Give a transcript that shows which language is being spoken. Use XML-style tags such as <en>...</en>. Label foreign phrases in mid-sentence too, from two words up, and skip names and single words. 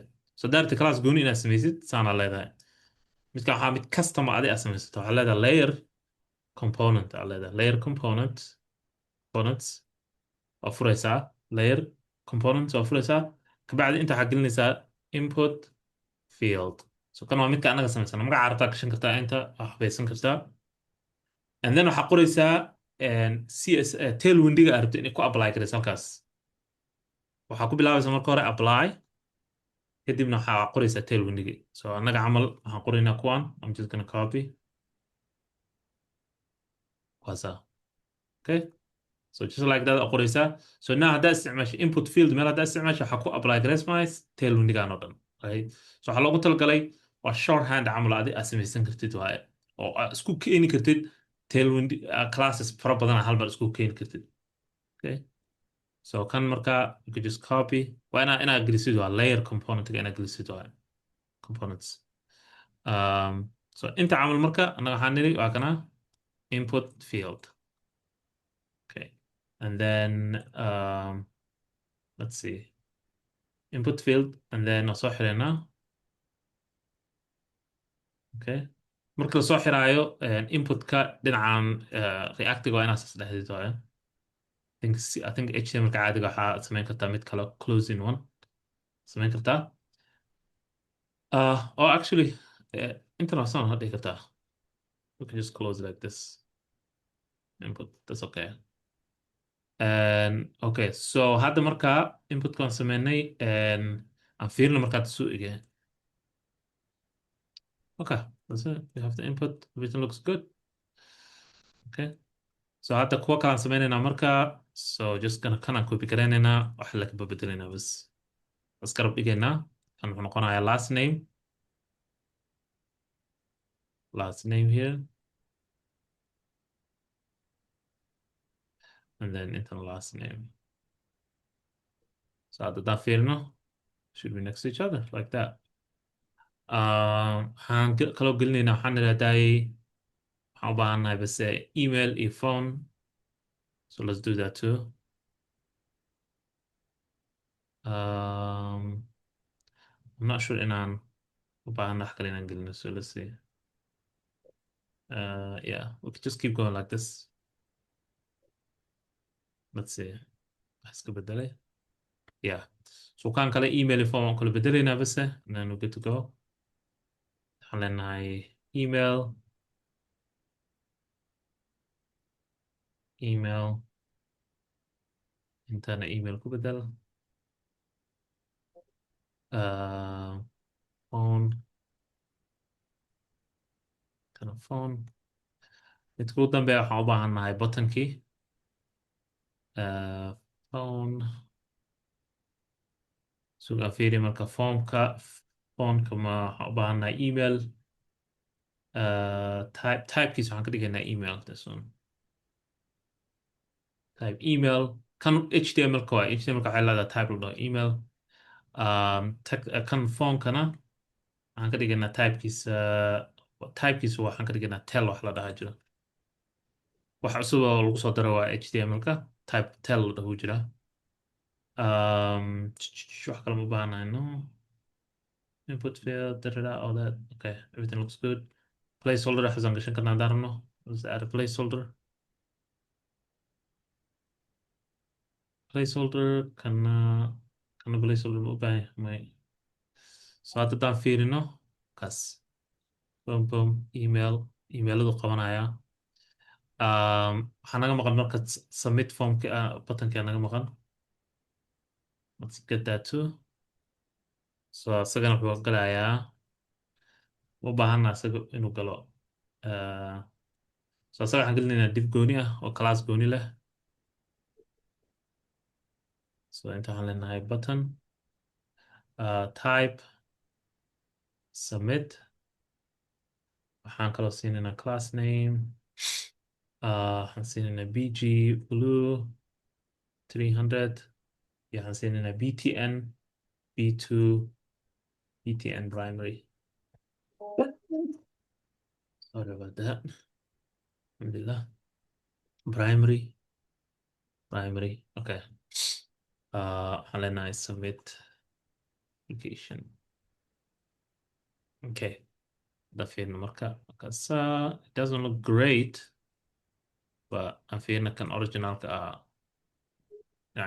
<so>So daarta class gooni inaad samaysid saana leedahay. midka waxaa mid custom adig aad samaysatay waxaa leedahay</so> <en>layer component</en> <so>aad leedahay</so> <en>layer components</en> <so>oo furaysaa</so> <en>layer components</en> <so>oo furaysaa kabacdi inta waxaad gelinaysaa</so> <en>input field.</en> <so>So kan waa midka anaga samaysana magaca arabtaa gashan kartaa inta wax baysan kartaa,</so> <en>and then</en> <so>waxaa qoraysaa cs tailwindiga aad rabto inay ku apply garayso halkaas. waxaa ku bilaabaysa marka hore apply, kadibna waxaa qoraysaa tailwindigi. So anaga camal waxaan qoraynaa kuwan.</so> <en>I'm just gonna copy waasa. Okay, so just like that</en> <so>aad qoraysaa. So now haddaa isticmaasho</so> <en>input field</en> <so>meel haddaa isticmaasho waxaa ku apply garaysmays tailwindigan oo dhan,</so> <en>right?</en> <so>So waxaa loogu talagalay waa shorthand camal adi aad samaysan kartid waaye, oo aad isku keeni kartid tailwind classes fara badan hal mar isku keeni kartid.</so> <en>Okay, so</en> <so>kan marka</so> <en>you could just copy.</en> <so>waa inaad gelisid waa</so> <en>layer component</en> <so>inaad gelisid waa components. So inta camal marka anaga waxaan niri waa kana</so> <en>input field. Okay, and then let's see, input field, and then</en> <so>soo xirayna. Okay, marka la soo xiraayo inputka dhinacan reactiga waa inaad saddexdid waaye.</so> <en>I think</en> <so>HTML-ka caadiga waxaa samayn kartaa mid kale</so> <en>closing one</en> <so>samayn kartaa.</so> <en>Oh, actually, international</en> <so>hadhihi kartaa.</so> <en>We can just close it like this. Input, that's okay.</en> <so>Okay, so hadda marka inputkaan samaynay aan fiirino markaad suu ege.</so> <en>Okay, that's it. We have the input. Everything looks good.</en> <so>Okay, so hadda kuwa kalaan sameynaynaa marka.</so> <en>So just</en> <so>kanaan copy garaynaynaa, wax la kaba bedelaynaa bas. Askarab dhigaynaa. Kan wuxuu noqonayaa</so> <en>last name. Last name here. And then into the last name.</en> <so>So hadda daan fiirino,</so> <en>should be next to each other like that.</en> <so>waxaan kaloo gelinaynaa, waxaan idhahday waxaan u baahannahay base email iyo phone.</so> <en>So let's do that too. I'm not sure</en> <so>inaan u baahanna wax kale inaan gelino.</so> <en>So let's see. Yeah, we could just keep going like this. Let's see.</en> <so>Wax ka bedelay.</so> <en>Yeah. So</en> <so>kan kale email iyo phone waan kala bedelaynaa base,</so> <en>and then we're good to go.</en> <so>waxaan leenahay email, intana email ku bedel. Phone, kana phone. midka ugu dambeeya waxaan u baahannahay buttonkii. Phone. sugaan fiiri marka phoneka ma waxaan u baahannahay email. typekiisa waxaan ka dhigaynaa email.</so> <en>This one. Type email.</en> <so>kan HTML-ka waa HTML-ka waxay leedahay type la dhaho email. kan phonekana waxaan ka dhigaynaa typekiisa waxaan ka dhigaynaa tel wax la dhaha jira. wax cusub oo lagu soo daro waa HTML-ka type tel la dhahu jira. wax kale ma u baahanahay no.</so> <en>Input field, all that. Okay, everything looks good.</en> <so>Placeholder xasan gashan karnaa hadaan rabno.</so> <en>Let's add a placeholder.</en> <so>kana placeholder ma u baahan yahay. So hadda hadaan fiirino kaas boom emailadu qabanaya. waxaa naga maqan marka submit formka buttonka naga maqan.</so> <en>Let's get that too.</en> <so>So isagana wuxuu galayaa, u baahana isaga inuu galo. So isaga waxaan gelinaynaa div gooni ah oo class gooni leh. So inta waxaan leenahay button, type, submit. waxaan kaloo siinaynaa class name. waxaan siinaynaa bg blue 300. iyo waxaan siinaynaa btn b2 btn primary.</so> <en>Sorry about that. Alhamdulillah. Primary. Okay.</en> <so>waxaan leenahay</so> <en>submit application.</en> <so>Okay. da fiirna marka</so> <en>it doesn't look great, but</en> <so>aan fiirna kan originalka geesku jooga.</so>